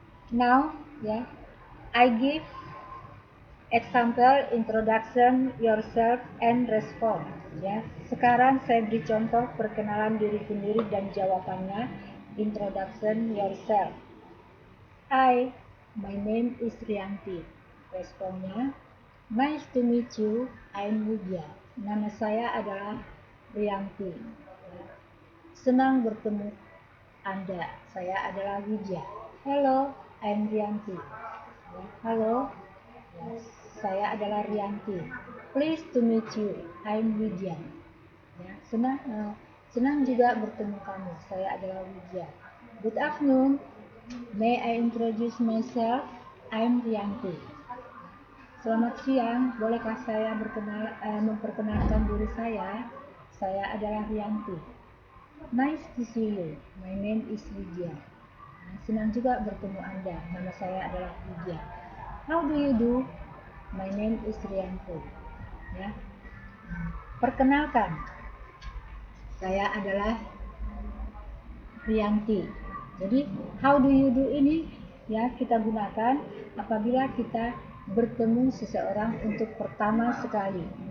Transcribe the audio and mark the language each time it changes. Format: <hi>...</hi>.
<en>Now, ya, I give example introduction yourself and respond.</en> <id>Ya, sekarang saya beri contoh perkenalan diri sendiri dan jawabannya.</id> <en>Introduction yourself. Hi, my name is Rianti.</en> <id>Responnya,</id> <en>nice to meet you, I'm Widya.</en> <id>Nama saya adalah Rianti. Senang bertemu Anda, saya adalah Widya.</id> <en>Hello, I'm Rianti.</en> <id>Halo, saya adalah Rianti.</id> <en>Pleased to meet you, I'm Widya.</en> <id>Senang juga bertemu kamu, saya adalah Widya.</id> <en>Good afternoon, may I introduce myself, I'm Rianti.</en> <id>Selamat siang, bolehkah saya memperkenalkan diri saya? Saya adalah Rianti.</id> <en>Nice to see you, my name is Widya.</en> <id>Senang juga bertemu Anda, nama saya adalah Widya.</id> <en>How do you do? My name is Rianti.</en> <id>Ya. Perkenalkan, saya adalah Rianti. Jadi,</id> <en>how do you do</en> <id>ini ya kita gunakan apabila kita bertemu seseorang untuk pertama sekali.</id>